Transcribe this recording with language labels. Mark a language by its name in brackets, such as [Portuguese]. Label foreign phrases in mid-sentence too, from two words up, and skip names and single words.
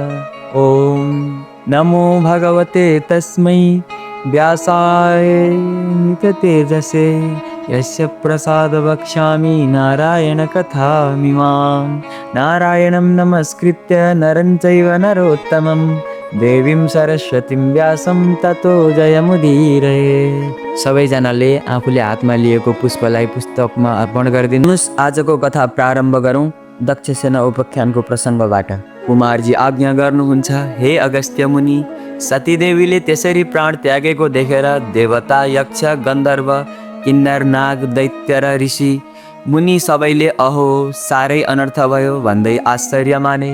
[Sanskrit] ॐ नमो भगवते तस्मै व्यासाय निततेजसे यस्य प्रसाद वक्ष्यामि नारायणकथामिमां। नारायणं नमस्कृत्य नरं चैव नरोत्तमं देवीं सरस्वतीं व्यासं ततो जयमुदीरये। [Nepali] सबैजनाले आफूले हातमा लिएको पुष्पलाई पुस्तकमा अर्पण गरिदिनुहोस्। आजको कथा प्रारम्भ गरौँ दक्ष सेना उपाख्यानको प्रसङ्गबाट। कुमारजी आज्ञा गर्नुहुन्छ, हे अगस्त्य मुनि, सतीदेवीले त्यसरी प्राण त्यागेको देखेर देवता, यक्ष, गन्धर्व, किन्नर, नाग, दैत्य र ऋषि मुनि सबैले अहो साह्रै अनर्थ भयो भन्दै आश्चर्य माने।